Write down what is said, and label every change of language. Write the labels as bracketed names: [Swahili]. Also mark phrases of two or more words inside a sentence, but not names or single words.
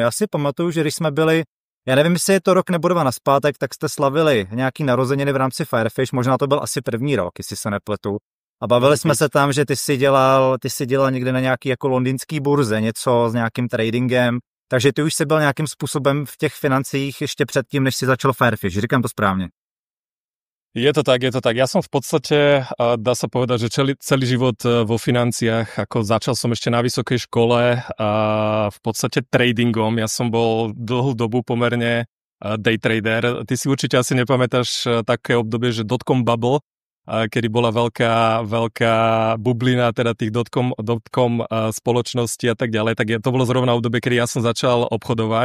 [Czech] Já si pamatuju, že když jsme byli, já nevím, jestli je to rok nebo 2 nazpátek, tak jste slavili nějaký narozeniny v rámci Firefish, možná to byl asi první rok, jestli se nepletu. A bavili jsme se tam, že ty jsi dělal někde na nějaký jako londýnský burze, něco s nějakým tradingem, takže ty už jsi byl nějakým způsobem v těch financích ještě předtím, než si začal Firefish. Říkám to správně. [Slovak] Je to tak. Ja som v podstate, dá sa povedať, že celý život vo financiách, ako začal som ešte na vysokej škole v podstate tradingom. Ja som bol dlhú dobu pomerne [English] day trader. [Slovak] Ty si určite asi nepamätáš také obdobie, že [English] dotcom bubble, [Slovak] kedy bola veľká bublina teda tých dotcom spoločnosti a tak ďalej, tak to bolo zrovna obdobie, kedy ja som začal obchodovať.